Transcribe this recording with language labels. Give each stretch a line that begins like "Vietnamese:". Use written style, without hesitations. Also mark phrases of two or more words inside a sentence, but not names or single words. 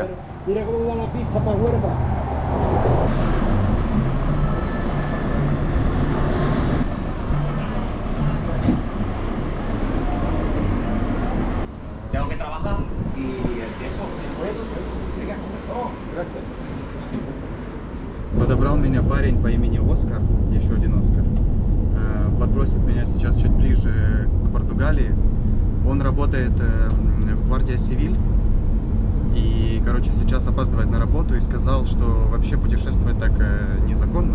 Spanish: Pero mira cómo va la pista para Huelva. Tengo que trabajar y el tiempo se fue. Gracias.
Russian: Подобрал меня парень по имени Оскар, еще один Оскар. Подбросит меня сейчас чуть ближе к Португалии. Он работает в Гвардии Сивиль. И, короче, сейчас опаздывает на работу и сказал, что вообще путешествовать так незаконно.